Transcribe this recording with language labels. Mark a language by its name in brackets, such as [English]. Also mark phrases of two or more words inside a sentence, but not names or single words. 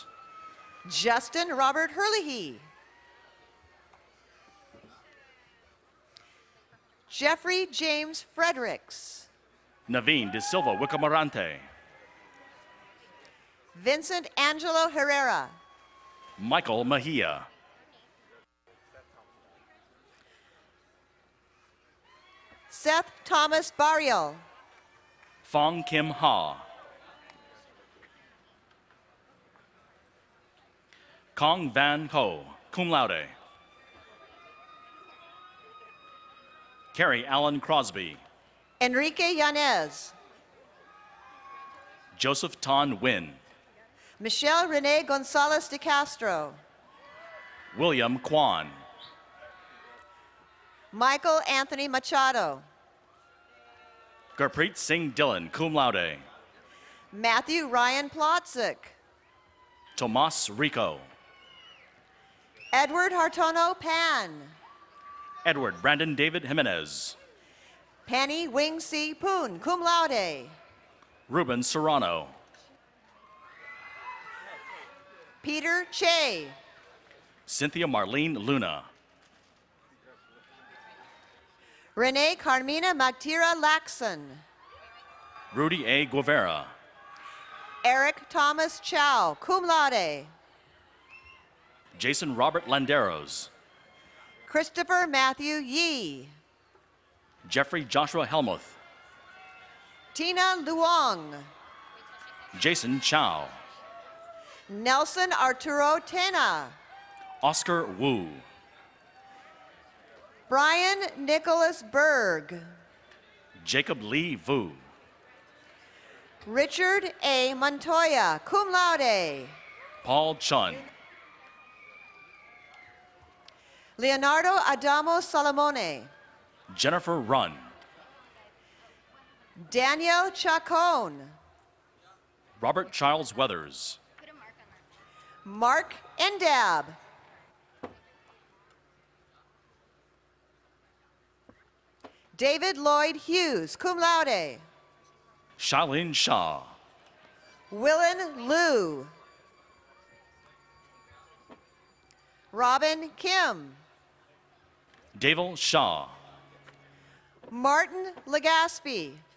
[English] Justin Robert Hurley. Jeffrey James Fredericks. Naveen De Silva Wicamarante. Vincent Angelo Herrera. Michael Mejia. Seth Thomas Barriel. Fong Kim Ha. Kong Van Ho, cum laude. Carrie Allen Crosby. Enrique Yanez. Joseph Ton Wynn. Michelle Renee Gonzalez de Castro. William Kwan. Michael Anthony Machado. Gurpreet Singh Dillon, cum laude. Matthew Ryan Plotzik. Tomas Rico. Edward Hartono Pan. Edward Brandon David Jimenez. Penny Wing Si Poon, cum laude. Ruben Serrano. Peter Che. Cynthia Marlene Luna. Renee Carmina Magtira Laxon. Rudy A. Guevara. Eric Thomas Chow, cum laude. Jason Robert Landeros. Christopher Matthew Yee. Jeffrey Joshua Helmuth. Tina Luong. Jason Chow. Nelson Arturo Tena. Oscar Wu. Brian Nicholas Berg. Jacob Lee Vu. Richard A. Montoya, cum laude. Paul Chun. Leonardo Adamo Salamone. Jennifer Runn. Daniel Chacon. Robert Charles Weathers. Mark Endab. David Lloyd Hughes, cum laude. Shailin Shah. Willen Liu. Robin Kim. Davel Shaw. Martin Legaspi.